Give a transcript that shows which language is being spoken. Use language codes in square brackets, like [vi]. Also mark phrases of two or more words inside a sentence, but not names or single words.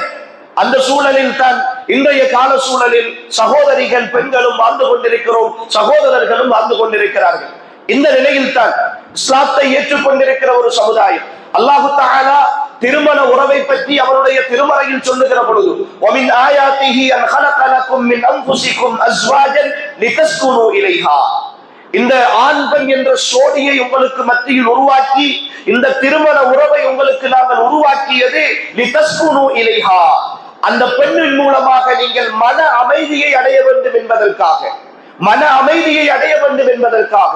[ta] அந்த சூழலில் தான் இன்றைய கால சூழலில் சகோதரிகள் பெண்களும் வாழ்ந்து கொண்டிருக்கிறோம், சகோதரர்களும் வாழ்ந்து கொண்டிருக்கிறார்கள். இந்த நிலையில் தான் இஸ்லாத்தை ஏற்றுக்கொண்டிருக்கிற ஒரு சமுதாயம் [ar] الله تعالى [ta] திருமண உறவை பற்றி அவருடைய திருமறையில் சொல்லுகிற பொழுது [ar] ومن آياته أن خلق لكم من انفسكم ازواجا لتسكنوا اليها, [ta] இந்த ஆண் பெண் என்ற சோடியை உங்களுக்கு மத்தியில் உருவாக்கி இந்த திருமண உறவை உங்களுக்கு நாங்கள் உருவாக்கியது [ar] لتسكنوا إليها, [ta] அந்த பெண்ணின் மூலமாக நீங்கள் மன அமைதியை அடைய வேண்டும் என்பதற்காக, மன அமைதியை அடைய வேண்டும் என்பதற்காக.